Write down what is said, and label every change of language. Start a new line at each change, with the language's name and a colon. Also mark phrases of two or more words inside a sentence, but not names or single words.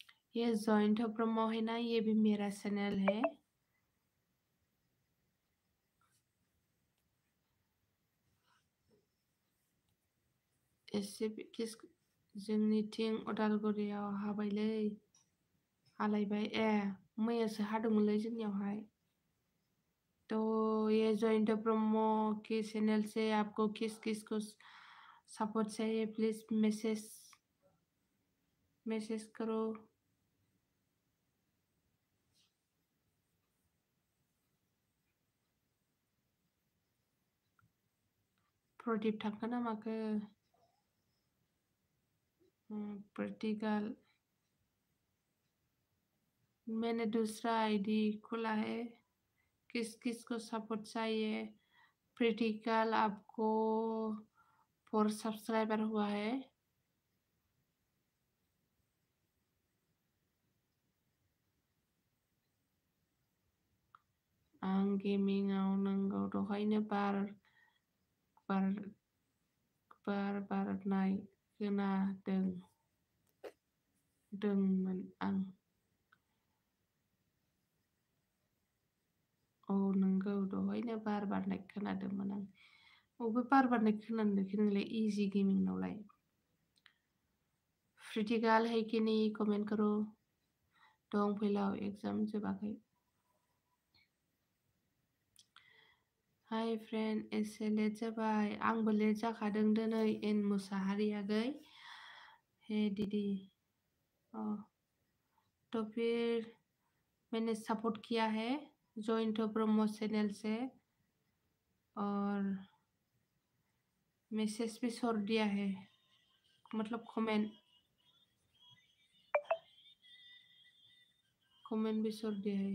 Hindi: ये जॉइंट ब्रह्मो है ना, ये भी मेरा चैनल है।
Bodo: एसे किस जोंनिथिं उदालगुरियाव हाबायलै, हालायबाय। मैयासो हादोंमोनलै जोंनियावहाय।
Hindi: तो ये जॉइंट ब्रह्मो के चैनल से आपको किस किस को सपोर्ट चाहिए, प्लीज मैसेज करो।
Bodo: प्रदीप थांखो ना माखो? प्रतिगाल,
Hindi: मैंने दूसरा आईडी खोला है। किस किस को सपोर्ट चाहिए? प्रतिगाल, आपको 4 सब्सक्राइबर हुआ है।
Bodo: आं गेमिंआव नंगौ दहायनो बारनाय खोनादोंमोन आं। औ नंगौ, दहायनो बारनाय खोनादोंमोन आं। अबे बारनाय खोनादों नोंलाय इजि गेमिंनावलाय?
Hindi: प्रिटिकाल है कि नहीं कमेंट करो।
Bodo: दं फैलाव, एग्जाम जोबाखै।
English: hi friend,
Bodo: एसे लेट जाबाय। आंबो लेट जाखादों दिनै। एन मुसाहारि आगै।
Hindi: हे दीदी, तो फिर मैंने सपोर्ट किया है जॉइंट ब्रह्मो चैनल से, और मैसेज भी छोड़ दिया है, मतलब कमेंट भी छोड़ दिया है।